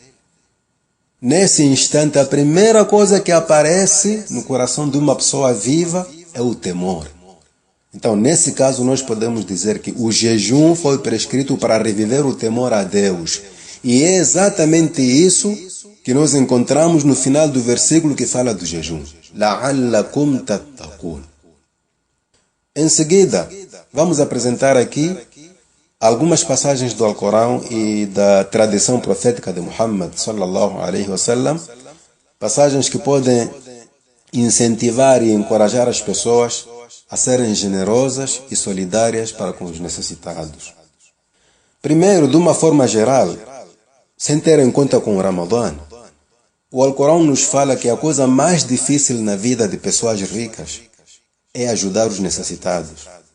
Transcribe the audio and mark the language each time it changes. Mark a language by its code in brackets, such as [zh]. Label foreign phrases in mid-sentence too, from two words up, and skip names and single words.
[pt] Nesse instante, a primeira coisa que aparece no coração de uma pessoa viva é o temor. Então, nesse caso, nós podemos dizer que o jejum foi prescrito para reviver o temor a Deus. E é exatamente isso que nós encontramos no final do versículo que fala do jejum. [ar] لعلكم تتقون. [pt] Em seguida, vamos apresentar aqui algumas passagens do Alcorão e da tradição profética de Muhammad [ar] صلى الله عليه وسلم, [pt] passagens que podem incentivar e encorajar as pessoas a serem generosas e solidárias para com os necessitados. Primeiro, de uma forma geral, sem ter em conta com o Ramadã, o Alcorão nos fala que a coisa mais difícil na vida de pessoas ricas é ajudar os necessitados.